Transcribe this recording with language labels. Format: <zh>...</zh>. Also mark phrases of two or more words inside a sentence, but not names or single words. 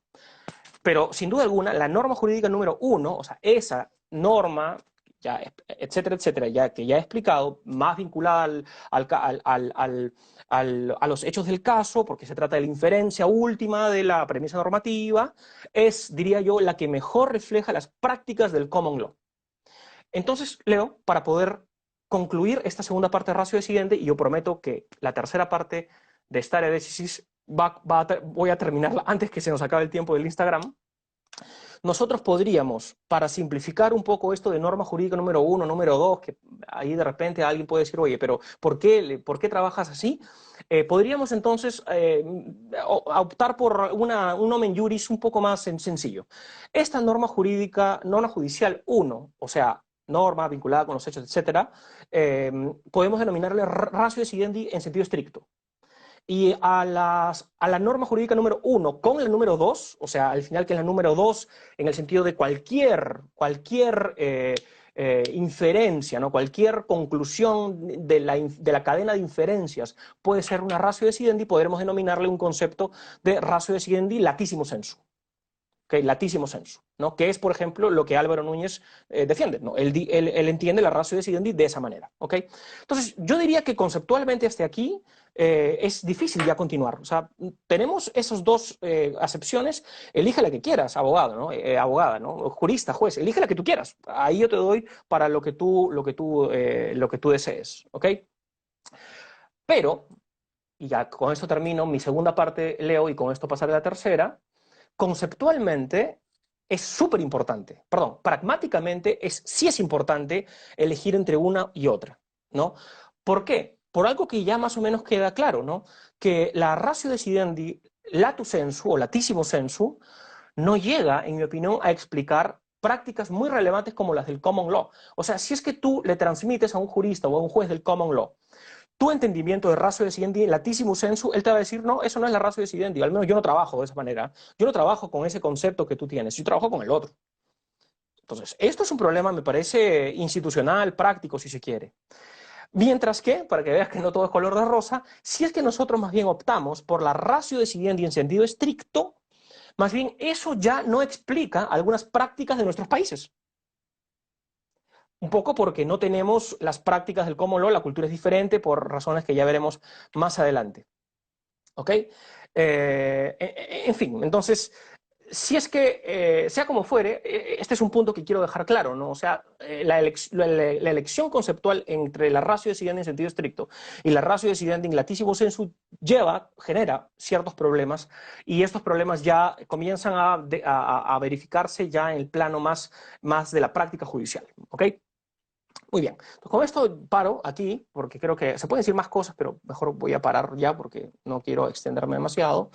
<es>Pero sin duda alguna, la norma jurídica número 1, o sea, esa norma, ya, etcétera, etcétera, ya que ya he explicado, más vinculada a los hechos del caso, porque se trata de la inferencia última de la premisa normativa, es, diría yo, la que mejor refleja las prácticas del</es> <en>common law.</en> <es>Entonces, Leo, para poder concluir esta segunda parte de</es> <la>ratio decidendi,</la> <es>y yo prometo que la tercera parte de esta área de análisis voy a terminarla antes que se nos acabe el tiempo del Instagram. Nosotros podríamos, para simplificar un poco esto de norma jurídica número 1, número 2, que ahí de repente alguien puede decir, oye, pero ¿por qué trabajas así? Podríamos entonces optar por un</es> <la>nomen juris</la> <es>un poco más sencillo. Esta norma jurídica, norma judicial 1, o sea, norma vinculada con los hechos, etcétera, podemos denominarle</es> <la>ratio decidendi</la> <es>en sentido estricto. Y a la norma jurídica número 1 con la número 2, o sea, al final que es la número 2 en el sentido de cualquier inferencia, ¿no? Cualquier conclusión de la cadena de inferencias puede ser una</es> <la>ratio decidendi,</la> <es>podremos denominarle un concepto de ratio decidendi</es> <la>latísimo sensu. Okay, latísimo sensu,</la> <es>¿no? Que es, por ejemplo, lo que Álvaro Núñez defiende, ¿no? Él entiende la</es> <la>ratio decidendi</la> <es>de esa manera, ¿ok? Entonces, yo diría que conceptualmente hasta aquí es difícil ya continuar. O sea, tenemos esas dos acepciones, elige la que quieras, abogado, ¿no? Abogada, ¿no? Jurista, juez, elige la que tú quieras. Ahí yo te doy para lo que tú desees, ¿ok? Pero, y ya con esto termino mi segunda parte, Leo, y con esto pasaré a la tercera. Conceptualmente es súper importante, perdón, pragmáticamente sí es importante elegir entre una y otra, ¿no? ¿Por qué? por algo que ya más o menos queda claro, ¿no? Que la</es> <la>ratio decidendi lato sensu</la> <es>o</es> <la>latissimo sensu</la> <es>no llega, en mi opinión, a explicar prácticas muy relevantes como las del</es> <en>common law.</en> <es>O sea, si es que tú le transmites a un jurista o a un juez del</es> <en>common law</en> <es>tu entendimiento de</es> <la>ratio decidendi latísimo sensu,</la> <es>él te va a decir, no, eso no es la</es> <la>ratio decidendi,</la> <es>al menos yo no trabajo de esa manera, yo no trabajo con ese concepto que tú tienes, yo trabajo con el otro. Entonces, esto es un problema, me parece, institucional, práctico, si se quiere. Mientras que, para que veas que no todo es color de rosa, si es que nosotros más bien optamos por la</es> <la>ratio decidendi</la> <es>en sentido estricto, más bien eso ya no explica algunas prácticas de nuestros países. Un poco porque no tenemos las prácticas del</es> <en>common law,</en> <es>la cultura es diferente por razones que ya veremos más adelante. ¿Ok? En fin, entonces, si es que, sea como fuere, este es un punto que quiero dejar claro, ¿no? O sea, la elección conceptual entre la</es> <la>ratio decidendi</la> <es>en sentido estricto y la</es> <la>ratio decidendi in latissimo sensu</la> <es>genera ciertos problemas, y estos problemas ya comienzan a verificarse ya en el plano más de la práctica judicial, ¿ok? Muy bien, pues con esto paro aquí, porque creo que se pueden decir más cosas, pero mejor voy a parar ya porque no quiero extenderme demasiado.</es>